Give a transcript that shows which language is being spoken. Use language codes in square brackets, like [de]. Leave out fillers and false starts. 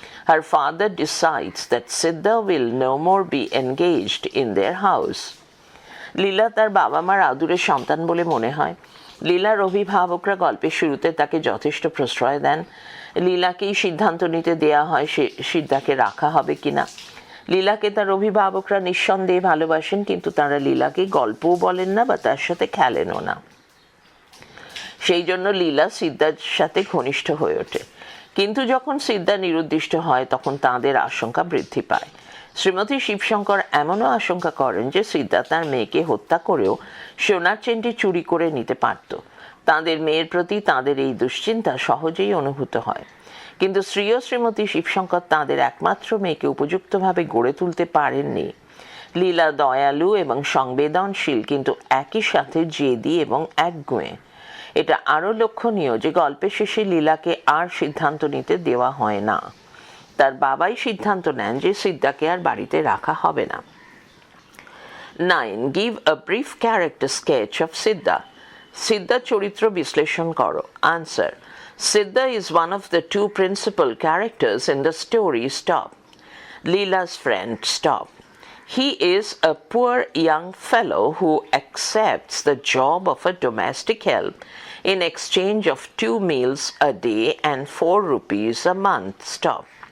[en] Her father decides that Siddha will no more be engaged in their house. [bn] লীলা তার বাবা মার আদুরের সন্তান বলে মনে হয়। লীলার অভিভাবকরা গল্পের শুরুতে তাকে যথেষ্ট প্রশ্রয় দেন। লীলাকেই সিদ্ধান্ত নিতে দেয়া হয় সিদ্ধাকে রাখা হবে কিনা। লীলাকে তার অভিভাবকরা নিঃসন্দেহে ভালোবাসেন, কিন্তু তারা লীলাকে গল্পও বলেন না বা তার সাথে খেলেনও না। সেই জন্য লীলা সিদ্ধার সাথে ঘনিষ্ঠ হয়ে ওঠে। কিন্তু যখন সিদ্ধা নিরুদ্দিষ্ট হয় তখন তাঁদের আশঙ্কা বৃদ্ধি পায়। শ্রীমতী শিবশঙ্কর এমনও আশঙ্কা করেন যে সিদ্ধা তার মেয়েকে হত্যা করেও সোনার চেনটি চুরি করে নিতে পারত। তাঁদের মেয়ের প্রতি তাঁদের এই দুশ্চিন্তা সহজেই অনুভূত হয়। কিন্তু শ্রী ও শ্রীমতী শিবশঙ্কর তাঁদের একমাত্র মেয়েকে উপযুক্তভাবে গড়ে তুলতে পারেননি। লীলা দয়ালু এবং সংবেদনশীল, কিন্তু একই সাথে জেদি এবং একগুঁয়ে। এটা আরও লক্ষণীয় যে গল্পের শেষে লীলাকে আর সিদ্ধান্ত নিতে দেওয়া হয় না। তার বাবাই সিদ্ধান্ত নেন যে সিদ্ধাকে আর বাড়িতে রাখা হবে না। 9. [en] Give a brief character sketch of Siddha. [bn] Siddha চরিত্র বিশ্লেষণ করো। [en] Answer. Siddha is one of the two principal characters in the story. Stop. Leela's friend. Stop. He is a poor young fellow who accepts the job of a domestic help in exchange of 2 meals a day and 4 rupees a month. Stop.